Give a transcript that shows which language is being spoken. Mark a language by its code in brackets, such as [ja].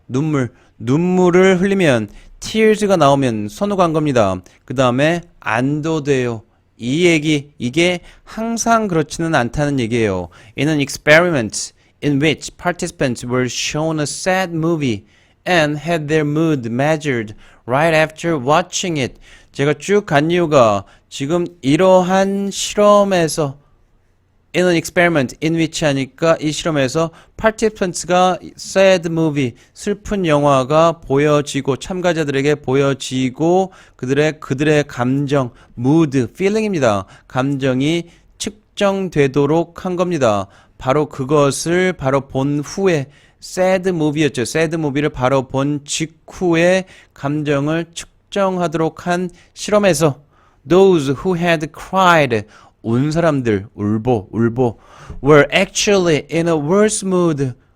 [ko] 눈물을 흘리면 tears가 나오면 선호가 한 겁니다. 그 다음에 안도돼요. 이게 항상 그렇지는 않다는 얘기예요. [en] In an experiment in which participants were shown a sad movie and had their mood measured right after watching it. [ko] 제가 쭉 간 이유가 지금 이러한 실험에서 [en] in an experiment in which [ko] 하니까 이 실험에서 participants가 sad movie 슬픈 영화가 보여지고 참가자들에게 보여지고 그들의 감정 mood feeling입니다. 감정이 측정되도록 한 겁니다. 바로 그것을 본 후에 sad movie였죠. sad movie를 바로 본 직후에 감정을 측정하도록 한 실험에서 [en] those who had cried [ko] 운 사람들, 울보, [en] were actually in a worse mood.